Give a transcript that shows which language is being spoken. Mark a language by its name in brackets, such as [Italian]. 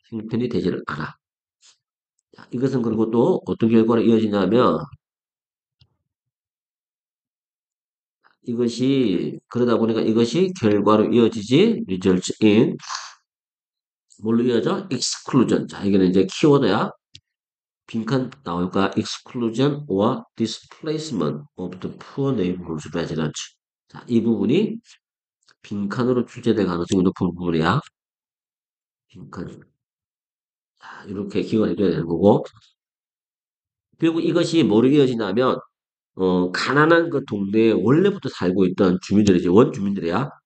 [Korean] 형편이 되지를 않아. 자, 이것은 그리고 또 어떤 결과로 이어지냐면, 이것이, 그러다 보니까 이것이 결과로 이어지지, [English] results in, [Korean] 뭘로 이어져? [English] exclusion. [Korean] 자, 이거는 이제 키워드야. 빈칸 나올까? [English] exclusion or displacement of the poor neighborhood residents. [Korean] 자, 이 부분이 빈칸으로 출제될 가능성이 높은 부분이야. 빈칸. 자, 이렇게 기억을 해둬야 되는 거고. 그리고 이것이 뭐로 이어지냐면, 가난한 그 동네에 원래부터 살고 있던 주민들이지, 원주민들이야.